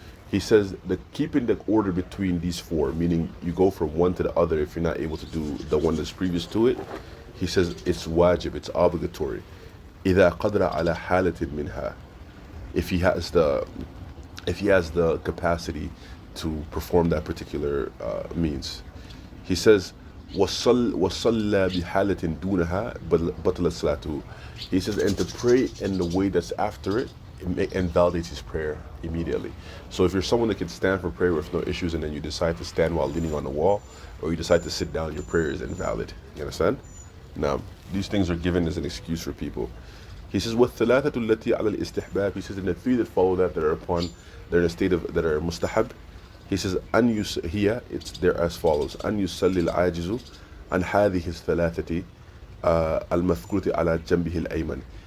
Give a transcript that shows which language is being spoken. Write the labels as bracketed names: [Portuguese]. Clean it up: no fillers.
[English] He says the keeping the order between these 4, meaning you go from one to the other if you're not able to do the one that's previous to it. He says it's wajib, it's obligatory. [Arabic] إذا قدر على حالة منها, [English] if he has the capacity to perform that particular means. He says [Arabic] وصلى بحالة دونها بطل صلاته. [English] He says, and to pray in the way that's after it invalidates his prayer immediately. So if you're someone that can stand for prayer with no issues, and then you decide to stand while leaning on the wall, or you decide to sit down, your prayer is invalid. You understand? Now, these things are given as an excuse for people. He says, [Arabic] وَالثَّلَاثَةُ الَّتِي عَلَى الْإِسْتِحْبَابِ, [English] he says, in the 3 that follow that are in a state of, that are mustahab, he says, it's there as follows: [Arabic] أَنْ يُصَلِّ الْعَاجِزُ عَنْ هَذِهِ الثَّلَاثَةِ الْمَذْكُورَةِ عَلَى جَنْبِهِ الْأَيْمَنِ.